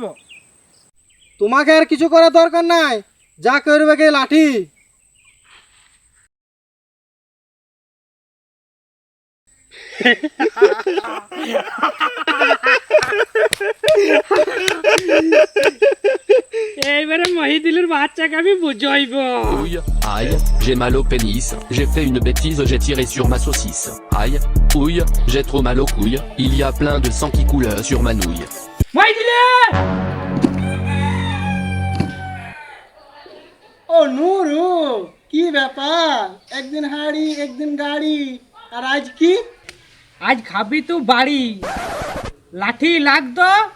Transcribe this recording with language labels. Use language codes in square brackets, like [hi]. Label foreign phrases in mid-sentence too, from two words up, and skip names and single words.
[bn] তোমাকে আর কিছু করার দরকার নাই, যা করবে কে লাঠি। এইবারে মহিদিলের বাচ্চাকে আমি বুঝাইব। [fr] Ouille, aïe, j'ai mal au pénis. J'ai fait une bêtise, j'ai tiré sur ma saucisse. Aïe, ouille, j'ai trop mal aux couilles. Il y a plein de sang qui coule sur ma nouille. [bn] মহিদিলে! ও নুরু, কি ব্যাপার? একদিন হাড়ি একদিন গাড়ি, আর আজ কি? আজ খাবি তো বাড়ি, লাঠি লাগতো।